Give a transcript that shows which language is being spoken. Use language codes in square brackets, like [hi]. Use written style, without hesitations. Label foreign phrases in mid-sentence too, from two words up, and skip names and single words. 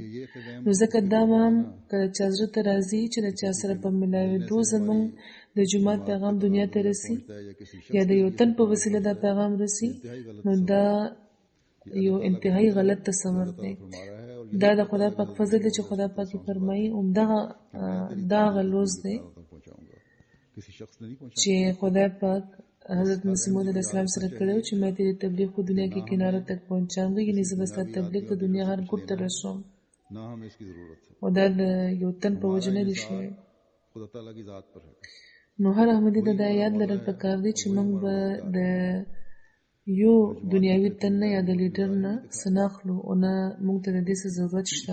[ps] نو ځکه دا به هم که د چا زړه ته راځي چې د چا سره په ملاوېدو زموږ د جومات پیغام دنیا ته رسي یا د یو تن په وسیله دا پیغام رسي نو دا یو انتهایی غلط تصور دی. دا د خدای پاک فضل دی چې خدای پاک فرمایي دا هغه لوز دی چې خدای پاک حضرت مسیح موعود علیہ السلام سره کړی چې [ur] میں تیری تبلیغ کو دنیا کی کناروں تک پہنچاؤں گی [ps] یعنی زه به ستا تبلیغ د دنیا هر ګوټ ته رسوم. او دا د یو تن په وجه نه دی شوی. نو هر احمدي ته دا یاد لرل پکار دی چې موږ به د یو دنیاوي تن نه یا د لیډر نه څه نه اخلو او نه موږ ته د دې څه ضرورت شته.